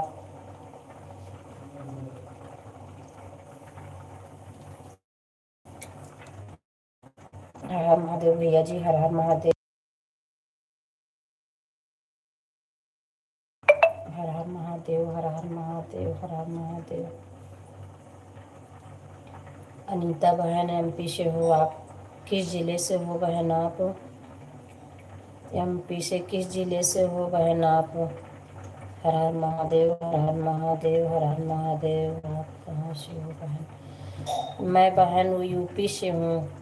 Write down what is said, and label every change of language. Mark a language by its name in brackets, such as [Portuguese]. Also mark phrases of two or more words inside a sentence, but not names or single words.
[Hindi] हर हर महादेव भैया जी, हर हर महादेव, हर हर महादेव, हर हर महादेव, हर हर महादेव। अनीता बहन एमपी से हो आप। किस जिले से हो बहन आप? एमपी से किस जिले से हो बहन आप? हर हर महादेव, हर हर महादेव, हर हर महादेव। आप कहाँ से हो बहन? मैं बहन यूपी से हूँ।